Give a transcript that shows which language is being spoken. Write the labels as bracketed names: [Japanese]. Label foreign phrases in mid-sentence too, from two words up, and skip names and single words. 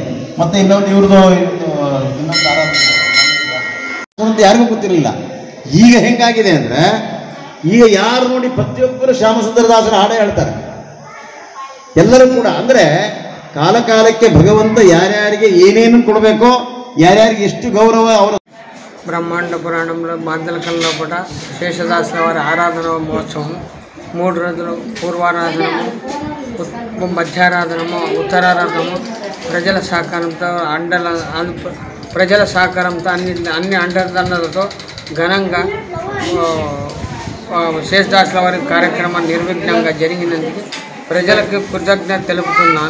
[Kannada] ಮತ್ತೆ ಇನ್ನೊಂದು ಇವ್ರದ್ದು ಇನ್ನೊಂದು ಆರಾಧನೆ ಯಾರಿಗೂ ಗೊತ್ತಿರಲಿಲ್ಲ. ಈಗ ಹೆಂಗಾಗಿದೆ ಅಂದರೆ, ಈಗ ಯಾರು ನೋಡಿ ಪ್ರತಿಯೊಬ್ಬರು ಶ್ಯಾಮಸುಂದರದಾಸರ ಹಾಡೇ ಹೇಳ್ತಾರೆ ಎಲ್ಲರೂ ಕೂಡ. ಅಂದರೆ ಕಾಲಕಾಲಕ್ಕೆ ಭಗವಂತ ಯಾರ್ಯಾರಿಗೆ ಏನೇನು ಕೊಡಬೇಕೋ, ಯಾರ್ಯಾರಿಗೆ ಎಷ್ಟು ಗೌರವ ಅವರ [Telugu] బ్రహ్మాండ పురాణంలో బాంధలకల్లో కూడా శేషదాసుల వారి ఆరాధన మహోత్సవం 3 రోజులు పూర్వారాధనము, మధ్యారాధనము, ఉత్తరారాధనము ప్రజల సహకారంతో ప్రజల సహకారంతో అన్ని అండదండలతో ఘనంగా శేషదాసుల వారి కార్యక్రమాన్ని నిర్విఘ్నంగా జరిగినందుకు ప్రజలకు కృతజ్ఞత తెలుపుతున్నాను.